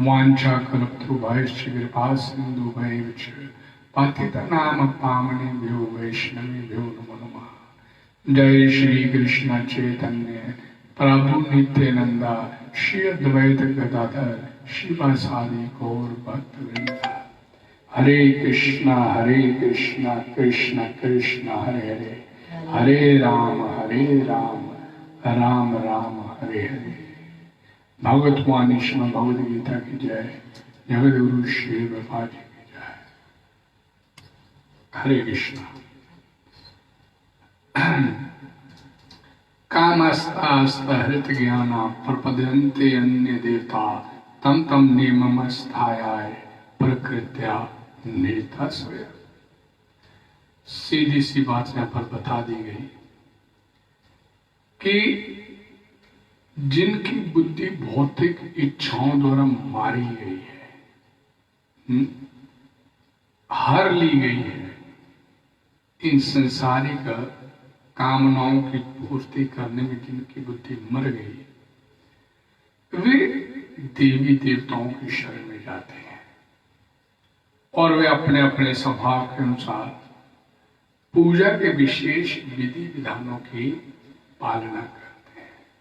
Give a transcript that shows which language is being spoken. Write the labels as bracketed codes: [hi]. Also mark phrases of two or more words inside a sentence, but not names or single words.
[sa] वाञ्छा कल्पतरुभ्यश्च कृपा सिन्धुभ्यश्च पतितनाम पावनेभ्यो वैष्णवेभ्यो नमो नमः। जय श्री कृष्ण चैतन्य प्रभु नित्यानंदा श्री अद्वैत गदाधर शिवासादि गौर भक्तवृंद। हरे कृष्णा कृष्ण कृष्ण हरे हरे, हरे राम राम राम हरे हरे। [hi] भगवतवाणी श्रीमद् भगवद गीता की जय। जगत गुरु श्री प्रभुपाद जी की जय। हरे कृष्णा। [sa] कामस्तास्तहृत ज्ञाना प्रपद्यन्ते अन्य देवता तम तम नियममस्थायाय प्रकृत्या निरता स्वयं। [hi] सीधी सी बात यहाँ पर बता दी गई कि जिनकी बुद्धि भौतिक इच्छाओं द्वारा मारी गई है, हर ली गई है, इन संसारिक कामनाओं की पूर्ति करने में जिनकी बुद्धि मर गई, वे देवी देवताओं की शरण में जाते हैं और वे अपने अपने स्वभाव के अनुसार पूजा के विशेष विधि विधानों की पालना करते हैं।